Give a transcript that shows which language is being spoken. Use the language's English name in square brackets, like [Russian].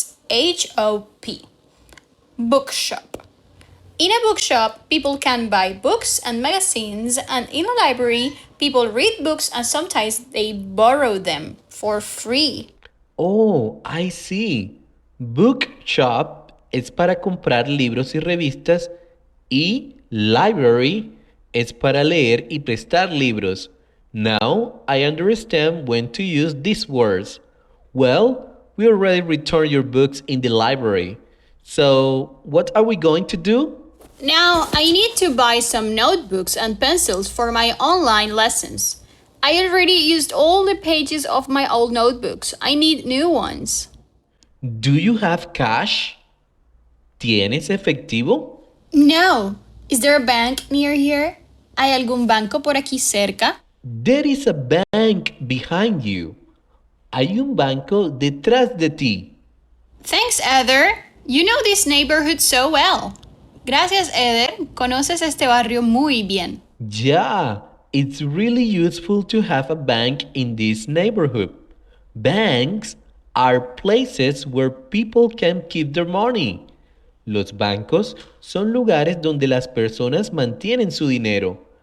[English] Bookshop. Bookshop. In a bookshop, people can buy books and magazines, and in a library, people read books and sometimes they borrow them for free. Oh, I see. [Spanish] Bookshop es para comprar libros y revistas y library es para leer y prestar libros. [English] Now I understand when to use these words. Well, we already returned your books in the library. So, what are we going to do? Now I need to buy some notebooks and pencils for my online lessons. I already used all the pages of my old notebooks. I need new ones. Do you have cash? [Spanish] ¿Tienes efectivo? [English] No. Is there a bank near here? [Spanish] ¿Hay algún banco por aquí cerca? [English] There is a bank behind you. [Spanish] Hay un banco detrás de ti. [English] Thanks, Heather. You know this neighborhood so well. [Spanish] Gracias, Heather. Conoces este barrio muy bien. [English] Yeah, it's really useful to have a bank in this neighborhood. Banks are places where people can keep their money. [Spanish] Los bancos son lugares donde las personas mantienen su dinero.